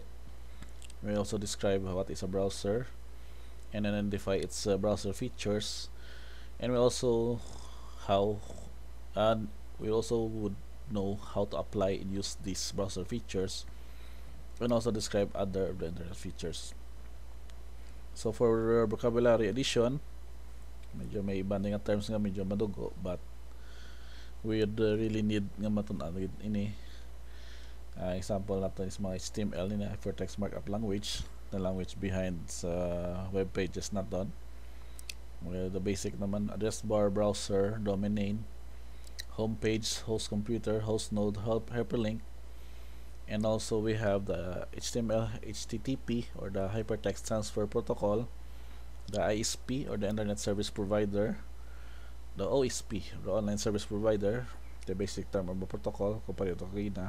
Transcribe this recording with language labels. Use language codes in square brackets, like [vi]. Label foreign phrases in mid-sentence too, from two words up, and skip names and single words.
[en] We also describe what is a browser and identify its browser features, and we also how and we also would know how to apply and use these browser features, and also describe other of the internet features. So for vocabulary addition, [hil] medyo may iba nga terms nga medyo madugo, [en] but we would really need [hil] nga matun-an ini. Example natin [en] is mga HTML ni hypertext markup language, the language behind sa web pages naton. The basic naman, address bar, browser, domain name, home page, host computer, host node, hyperlink, and also we have the HTML, HTTP or the hypertext transfer protocol, the ISP or the internet service provider, the OSP, the online service provider, the basic term of the protocol compared to kanina.